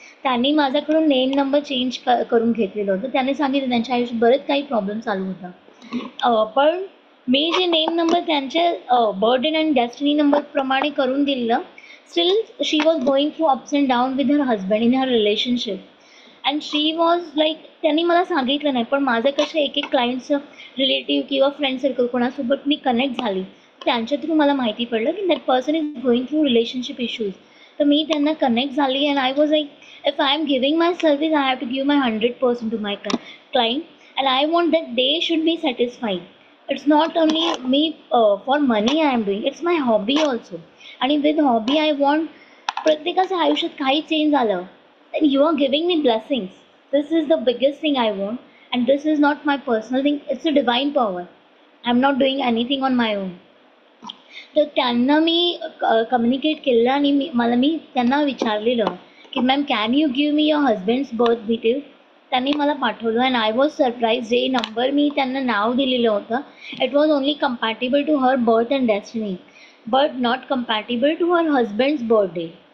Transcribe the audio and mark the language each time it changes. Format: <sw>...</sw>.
<mr>त्यांनी माझ्याकडून name number change करून घेतलेलं होतं. त्याने सांगितलं त्यांच्या आयुष्यात बरेच काही प्रॉब्लेम चालू होता, पण मी जे नेम नंबर त्यांच्या बर्थ अँड डेस्टिनी नंबरप्रमाणे करून दिलं,</mr> <en>Still she was going through ups and down with her husband in her relationship. And she was like,</en> <mr>त्यांनी मला सांगितलं नाही, पण माझं कसं एक क्लायंटचं रिलेटिव्ह किंवा फ्रेंड सर्कल कोणासोबत मी कनेक्ट झाली, त्यांच्या थ्रू मला माहिती पडलं की</mr> <en>That person is going through relationship issues.</en> <mr>तर मी त्यांना कनेक्ट झाली,</mr> <en>And I was like, if I am giving my service, I have to give my 100% to my client, and I want that they should be satisfied. It's not only me for money I am doing, it's my hobby also. And with hobby I want</en> <mr>प्रत्येकाच्या आयुष्यात काही change झालं,</mr> <en>then you are giving me blessings. This is the biggest thing I want, and this is not my personal thing, it's a divine power. I am not doing anything on my own.</en> <mr>तर त्यांना मी communicate केलं आणि मी त्यांना विचारलेलं की</mr> <en>Ma'am can you give me your husband's birth details.</en> <mr>त्यांनी मला पाठवलं</mr> <en>And I was surprise.</en> <mr>जे नंबर मी त्यांना नाव दिलेलं होतं</mr> <en>It was only compatible to her birth and destiny but not compatible to her husband's birthday.</en>